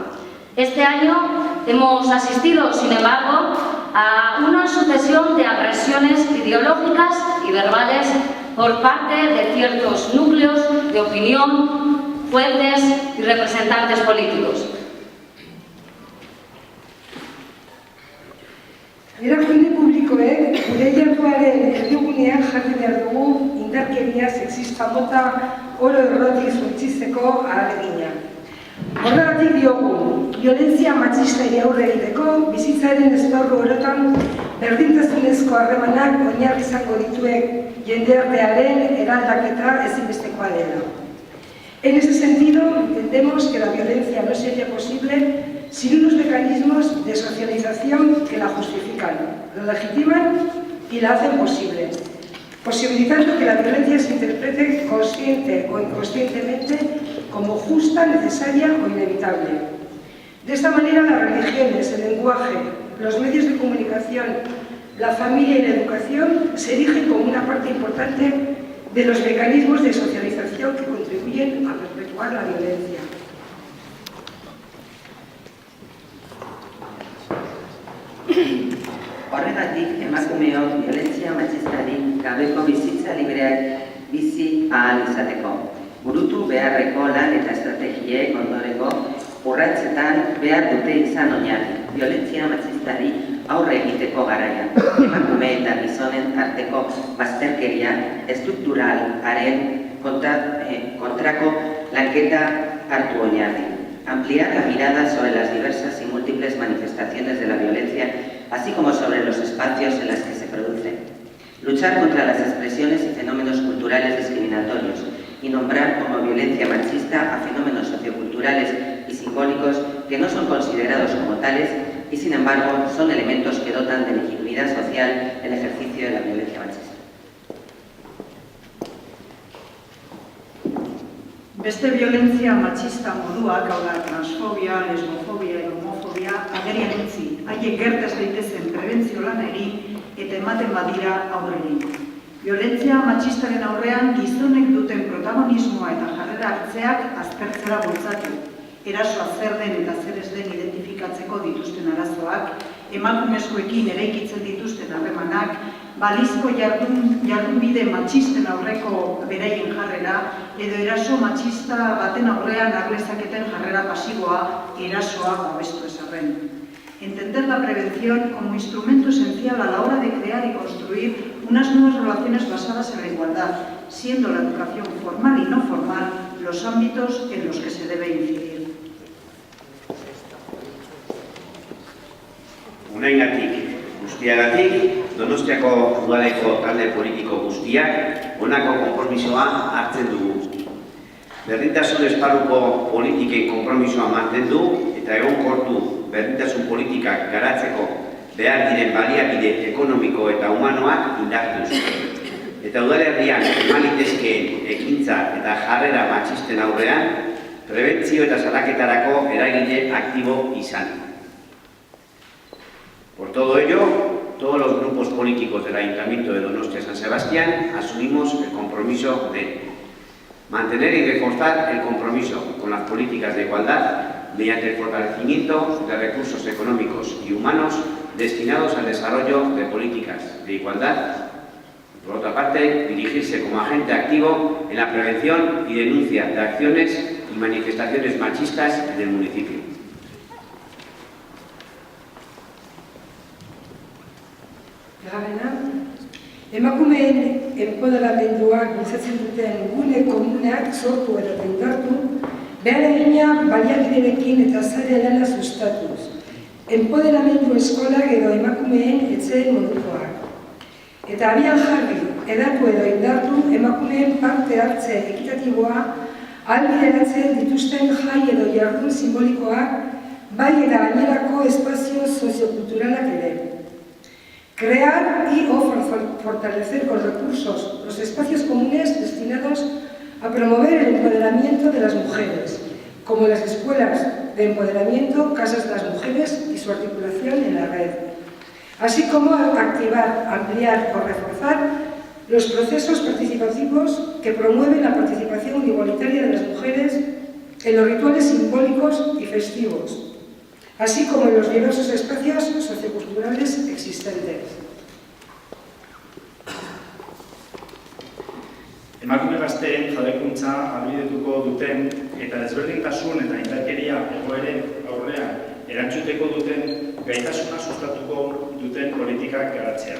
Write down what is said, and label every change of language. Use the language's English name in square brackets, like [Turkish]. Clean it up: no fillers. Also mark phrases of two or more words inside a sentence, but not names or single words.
[Spanish] Este año hemos asistido, sin embargo, a una sucesión de agresiones ideológicas y verbales por parte de ciertos núcleos de opinión, jueces y representantes políticos. [Basque] Erakunde publikoek gure jarduaren erdigunean jarri behar dugu indarkeria sexista mota oro errotik suntsitzeko ahalegina. Horregatik diogu, violentzia matxistari aurre egiteko bizitzaren esparru orotan berdintasunezko harremanak oinarri izango dituen jendartearen eraldaketa ezinbestekoa dela. [Spanish] En ese sentido, entendemos que la violencia no sería posible sin unos mecanismos de socialización que la justifican, la legitiman y la hacen posible, posibilitando que la violencia se interprete consciente o inconscientemente como justa, necesaria o inevitable. De esta manera, las religiones, el lenguaje, los medios de comunicación, la familia y la educación se erigen como una parte importante de los mecanismos de socialización que contribuyen a perpetuar la violencia. [Basque] Horregatik, emakumeok violentzia matxistarik gabeko bizitza libreak bizi ahal izateko. Burutu beharreko lan eta estrategiek ondorengo urratsetan behar dute izan oinarri. Violentzia matxistari aurre egiteko garaian. Emakume eta gizonen arteko bazterkeria estrukturalaren kontrako lanketa hartu oinarri. [Spanish] Ampliar la mirada sobre las diversas y múltiples manifestaciones de la violencia, así como sobre los espacios en los que se produce. Luchar contra las expresiones y fenómenos culturales discriminatorios y nombrar como violencia machista a fenómenos socioculturales y simbólicos que no son considerados como tales y, sin embargo, son elementos que dotan de legitimidad social el ejercicio de la violencia machista. [Basque] Beste violentzia matxista moduak, hau da, transfobia, lesbofobia edo homofobia, agerian utzi, haiek gertaz daitezen prebentzio lanari eta ematen badira aurrerik. Violentzia matxistaren aurrean gizonek duten protagonismoa eta jarrera hartzeak aztertzera bultzatu. Erasoa zer den eta zer ez den identifikatzeko dituzten arazoak, emakumezkoekin eraikitzen dituzten harremanak, balizko jardunbide matxisten aurreko beraien jarrera, edo eraso matxista baten aurrean harlezaketen jarrera pasiboa, erasoa babestu ezarren. [Spanish] Entender la prevención como instrumento esencial a la hora de crear y construir unas nuevas relaciones basadas en la igualdad, siendo la educación formal y no formal los ámbitos en los que se debe incidir. [Basque] Unaingatik, guztiagatik, Donostiako udaleko talde politiko guztiak honako konpromisoa hartzen dugu. Berdintasun esparruko politiken konpromisoa mantendu eta egonkortu berdintasun politikak garatzeko behar diren baliabide ekonomiko eta humanoak indartuz. Eta udalerrian eman litezkeen ekintza eta jarrera matxisten aurrean, prebentzio eta salaketarako eragile aktibo izan. [Spanish] Por todo ello, todos los grupos políticos del Ayuntamiento de Donostia San Sebastián asumimos el compromiso de mantener y reforzar el compromiso con las políticas de igualdad mediante el fortalecimiento de recursos económicos y humanos destinados al desarrollo de políticas de igualdad. Por otra parte, dirigirse como agente activo en la prevención y denuncia de acciones y manifestaciones machistas en el municipio. [Basque] Emakumeen enpoderamenduak bultzatzen duten gune komunak sortu edo indartu, behar egina baliabiderekin eta sare lana sustatuz. Enpoderamendu eskolak edo emakumeen etxeen modukoak. Eta abian jarri, edatu edo indartu emakumeen parte hartze ekitatiboa ahalbideratzen dituzten jai edo jardun simbolikoak, bai eta gainerako espazio socioculturalak ere. [Spanish] Crear y o fortalecer con recursos los espacios comunes destinados a promover el empoderamiento de las mujeres, como las escuelas de empoderamiento, casas de las mujeres y su articulación en la red, así como activar, ampliar o reforzar los procesos participativos que promueven la participación igualitaria de las mujeres en los rituales simbólicos y festivos, así como en los diversos espacios socioculturales existentes. [Basque] Emakume gazteen jabekuntza ahalbidetuko duten eta desberdintasun eta indarkeria egoeren aurrean erantzuteko duten gaitasuna sustatuko duten politikak garatzea.